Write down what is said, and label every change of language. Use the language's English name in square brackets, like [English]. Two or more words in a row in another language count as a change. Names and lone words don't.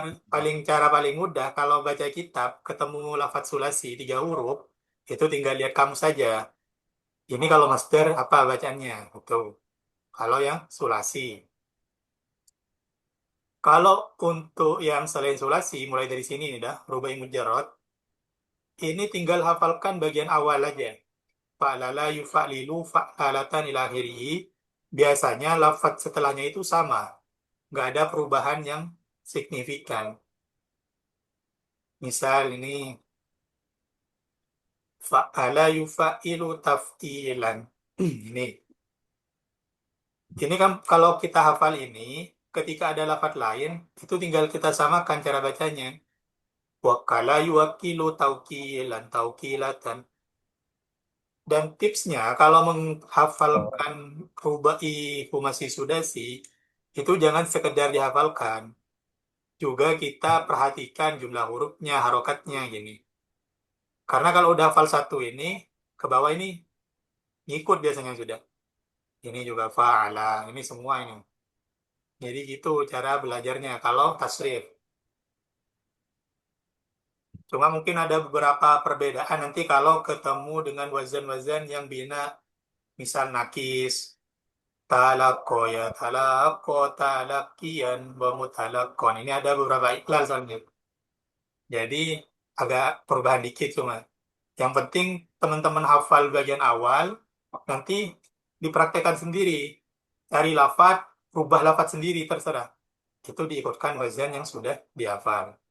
[Indonesian] cara paling mudah, kalau baca kitab, ketemu lafaz sulasi, 3 huruf, itu tinggal lihat kamu saja. Ini kalau master apa bacanya? Betul. Kalau yang sulasi. Kalau untuk yang selain sulasi, mulai dari sini nih dah, [Arabic] rubai mujarrad, [Indonesian] ini tinggal hafalkan bagian awal aja. [Arabic] Fa'lala yufa'lilu fa'lalatan ila akhirih. [Indonesian] Biasanya lafaz setelahnya itu sama. Nggak ada perubahan yang signifikan. Misal ini, [Arabic] fa'ala yufa'ilu taf'ilan. [Indonesian] Ini. Ini kan kalau kita hafal ini, ketika ada lafaz lain, itu tinggal kita samakan cara bacanya. [Arabic] Wakala yuwakilu taukilan, taukilatan. [Indonesian] Dan tipsnya, kalau menghafalkan [Arabic] rubai humasi sudasi, [Indonesian] itu jangan sekedar dihafalkan. Juga kita perhatikan jumlah hurufnya, harokatnya, gini. Karena kalau udah hafal satu ini, ke bawah ini ngikut biasanya sudah. Ini juga fa'ala, ini semua ini. Jadi gitu cara belajarnya kalau tasrif. Cuma mungkin ada beberapa perbedaan nanti kalau ketemu dengan wazan-wazan yang bina, misal nakis, [Arabic] talako ya talako, [Indonesian] talakian, bamutalakon. Ini ada beberapa iklal soalnya. Jadi agak perubahan dikit cuma. Yang penting teman-teman hafal bagian awal, nanti dipraktekkan sendiri. Cari lafaz, rubah lafaz sendiri, terserah. Itu diikutkan wazan yang sudah dihafal.